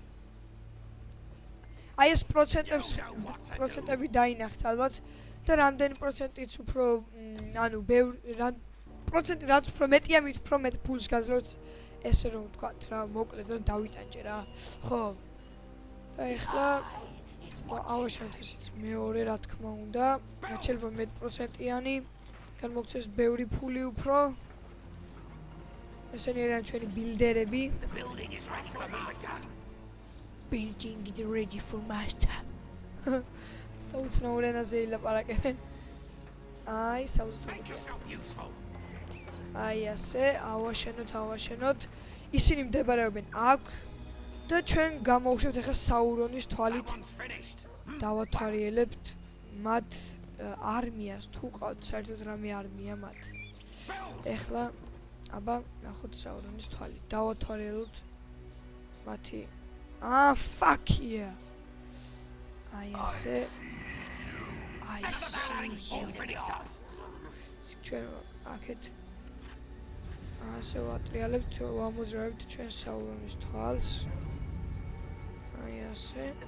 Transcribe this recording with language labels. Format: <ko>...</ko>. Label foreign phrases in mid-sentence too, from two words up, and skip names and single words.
<ka>აი ეს პროცენტები დაინახეთ ალბათ და რამდენი პროცენტიც უფრო, ანუ პროცენტი რაც უფრო მეტია, მით უფრო მეტ ფულს გაძლევთ, ესე რომ ვთქვათ რა, მოკლედ და დავიტანჯე რა. ხო. და ახლა ავაშენოთ ისიც მეორე, რა თქმა უნდა, რაც შეიძლება მეტ პროცენტიანი, განმოგცეს ბევრი ფული უფრო. ესენი არიან ჩვენი ბილდერები.</ka> <en>Building is ready for master.</en> <ka>უცნაურ ენაზე ილაპარაკებენ. აი, საუბრობთ. აი ასე, ავაშენოთ. ისინი მდებარეობენ აქ და ჩვენ გამოვუშვებთ ახლა საურონის თვალით. დავათვალიერებთ მათ არმიას, თუ ყავთ საერთოდ რამე არმია მათ. ახლა აბა, ნახოთ საურონის თვალი. დავათვალიერებთ მათი</ka> <en>fuck yeah.</en> <ka>აი ასე. აი ჩვენ აქეთ ასე ვატრიალებთ, ვამოძრავებთ ჩვენ საურონის თვალს. აი ასე.</ka>